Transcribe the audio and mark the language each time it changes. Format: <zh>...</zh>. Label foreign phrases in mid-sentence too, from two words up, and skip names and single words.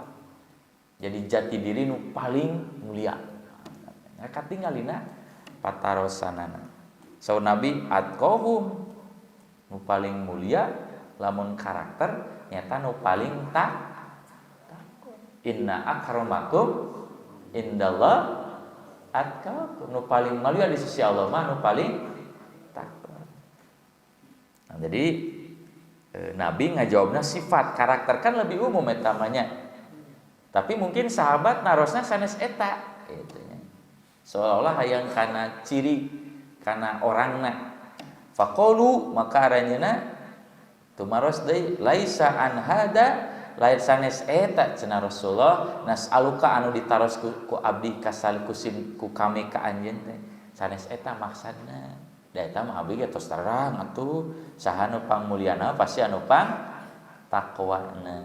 <su>Jadi jati diri nu paling mulia. Katingalina patarosanana. Saur Nabi atqahum nu paling mulia lamun karakter nyata nu paling takwa.</su> <ar>إن أكرمكم عند الله أتقاكم,</ar> <su>nu paling mulia di sisi Allah mah nu paling takwa. Nah, jadi Nabi ngajawabna sifat, karakter kan</su> <id>lebih umum</id> <su>eta manya.</su> <id>Tapi mungkin sahabat</id> <su>narosna sanes eta gitu nya. Seolah-olah hayang kana ciri kana orangna. Faqalu maka aranjeuna tumaros deui</su> <ar>ليس عن هذا</ar> <su>lain sanes eta cenah</su> <ar>رسول الله نسألك</ar> <su>anu ditaros ku abdi kasal kusim ku kami ka anjeun teh sanes eta maksudna da eta mah abdi ge tos terang atuh saha nu pangmuliana pasti anu pang taqwana.</su>